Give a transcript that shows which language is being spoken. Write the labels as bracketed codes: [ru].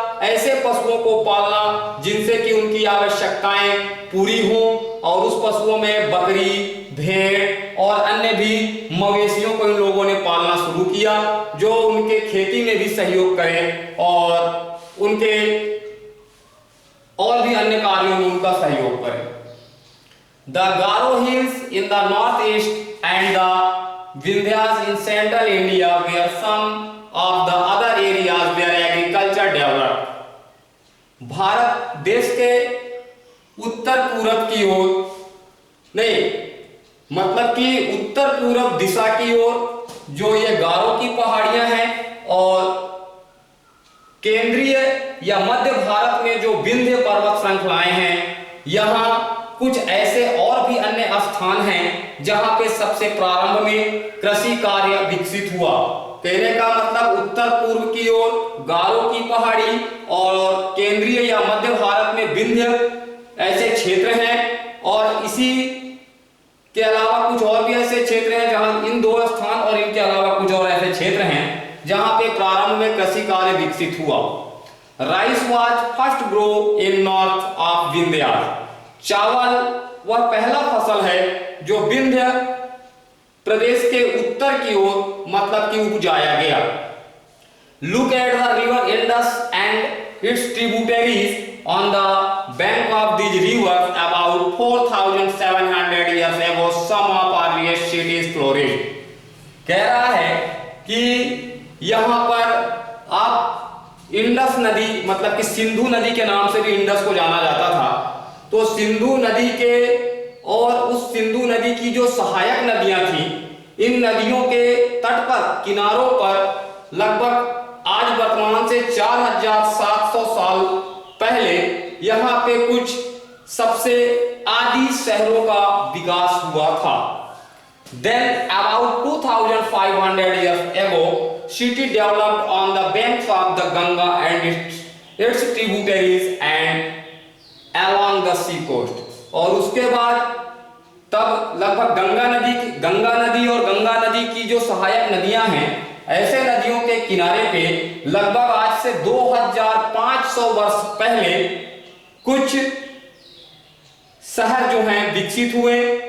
[hi] ऐसे पशुओं को पालना जिनसे कि उनकी आवश्यकताएं पूरी हों और उस पशुओं में बकरी, भेड़ और अन्य भी मवेशियों को इन लोगों ने पालना शुरू किया जो उनके खेती में भी सहयोग करें और उनके और भी अन्य कार्यों में उनका सहयोग करें। [en] The Garo hills in the northeast and the Vindhyas in central India were some of the other areas where agriculture developed. [hi] Bharat देश के उत्तर पूरब की ओर नहीं, मतलब कि उत्तर पूरब दिशा की ओर जो ये गारो की पहाड़ियां हैं और केंद्रीय या मध्य भारत में जो विंध्य पर्वत श्रृंखलाएं हैं, यहाँ कुछ ऐसे और भी अन्य स्थान हैं जहां पे सबसे प्रारंभ में कृषि कार्य विकसित हुआ। कहने का मतलब उत्तर पूर्व की ओर गारो की पहाड़ी और केंद्रीय या मध्य भारत में विंध्य ऐसे क्षेत्र हैं, और इसी के अलावा कुछ और भी ऐसे क्षेत्र हैं जहां इन दो स्थान और इनके अलावा कुछ और ऐसे क्षेत्र हैं जहां पे प्रारंभ में कृषि कार्य विकसित हुआ। [en] Rice was first grow in north of Vindhya. [hi] चावल वह पहला फसल है जो विंध्य प्रदेश के उत्तर की ओर मतलब कि उपजाया गया। [en] Look at the river Indus and its tributaries on the bank of these rivers about 4700 years ago some of our earliest cities flourished। [hi] कह रहा है कि यहाँ पर आप इंडस नदी, मतलब कि सिंधु नदी के नाम से भी इंडस को जाना जाता था, तो सिंधु नदी के और उस सिंधु नदी की जो सहायक नदियां थी, इन नदियों के तट पर किनारों पर लगभग आज वर्तमान से 4700 साल पहले यहाँ पे कुछ सबसे आदि शहरों का विकास हुआ था। [en] Then about 2500 years ago, city developed on the banks of the Ganga and its tributaries and along the sea coast। [hi] और उसके बाद तब लगभग गंगा नदी और गंगा नदी की जो सहायक नदियां हैं, ऐसे नदियों के किनारे पे लगभग आज से 2500 वर्ष पहले कुछ शहर जो हैं विकसित हुए।